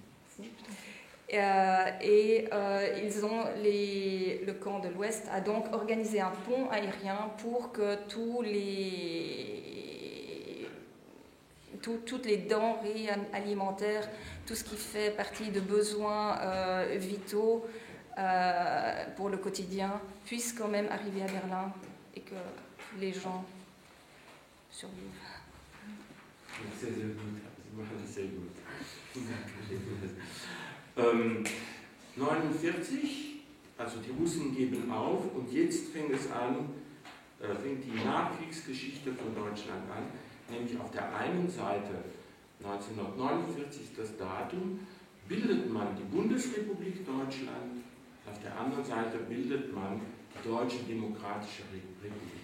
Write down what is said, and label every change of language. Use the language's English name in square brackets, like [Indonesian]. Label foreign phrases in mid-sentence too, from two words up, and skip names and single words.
[French] Ils ont le camp de l'Ouest a donc organisé un pont aérien pour que toutes les denrées alimentaires, tout ce qui fait partie de besoins vitaux pour le quotidien, puisse quand même arriver à Berlin et que les gens survivent. [German] Sehr, sehr gut. Sie machen das sehr gut. 1949, also die Russen geben auf und jetzt fängt die Nachkriegsgeschichte von Deutschland an, nämlich auf der einen Seite 1949 das Datum, bildet man die Bundesrepublik Deutschland, auf der anderen Seite bildet man die Deutsche Demokratische Republik.